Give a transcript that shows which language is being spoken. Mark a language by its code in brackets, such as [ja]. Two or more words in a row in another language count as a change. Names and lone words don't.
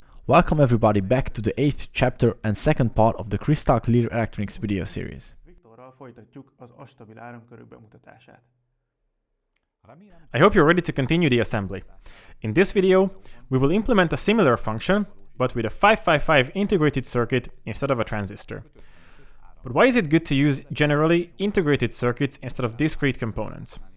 [en] Welcome everybody back to the 8th chapter and second part of the Crystal Clear Electronics video series. [hu] Viktorral folytatjuk az astabil áramkörök bemutatását. [en] I hope you're ready to continue the assembly. In this video, we will implement a similar function, but with a 555 integrated circuit instead of a transistor. But why is it good to use generally integrated circuits instead of discrete components?